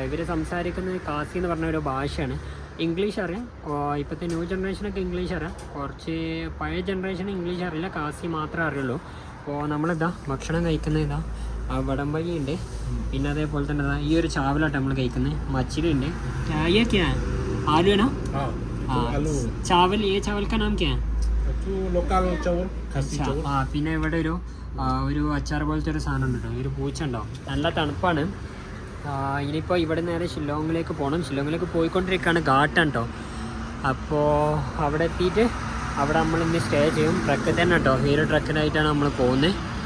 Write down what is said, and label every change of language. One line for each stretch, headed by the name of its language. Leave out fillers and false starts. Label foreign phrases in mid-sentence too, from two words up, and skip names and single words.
Malayalam: ഇവർ സംസാരിക്കുന്നത് കാസി എന്ന് പറഞ്ഞ ഒരു ഭാഷയാണ്. ഇംഗ്ലീഷ് അറിയാം, ഇപ്പോഴത്തെ
English: new generation
Malayalam: ഇംഗ്ലീഷ് അറിയാം, കുറച്ച് പഴയ ജനറേഷൻ ഇംഗ്ലീഷ് അറിയില്ല, കാസി മാത്രമേ അറിയുള്ളൂ. അപ്പോൾ നമ്മളിതാ ഭക്ഷണം കഴിക്കുന്നത് ഇതാ വടംബഴി ഉണ്ട്, പിന്നെ അതേപോലെ തന്നെ ഇതാ ഈ ഒരു ചാവലാട്ടോ നമ്മൾ കഴിക്കുന്നത്. മച്ചിലി ഉണ്ട്,
Hindi: आलू है ना? आलू चावल. ये चावल का नाम क्या है? लोकल चावल, खासी चावल.
Malayalam: പിന്നെ ഇവിടെ ഒരു അച്ചാർ പോലത്തെ ഒരു സാധനം ഉണ്ട് കേട്ടോ. ഒരു പൂച്ച ഉണ്ടാവും, നല്ല തണുപ്പാണ്. ഇനിയിപ്പോൾ ഇവിടെ നേരെ ഷില്ലോങ്ങിലേക്ക് പോകണം. ഷില്ലോങ്ങിലേക്ക് പോയിക്കൊണ്ടിരിക്കുകയാണ്, ഘാട്ടാണ് കേട്ടോ. അപ്പോൾ അവിടെ എത്തിയിട്ട് അവിടെ നമ്മൾ ഇന്ന് സ്റ്റേ ചെയ്യും. ട്രക്ക് തന്നെ കേട്ടോ, ഈ ഒരു ട്രക്കിനായിട്ടാണ് നമ്മൾ പോകുന്നത്.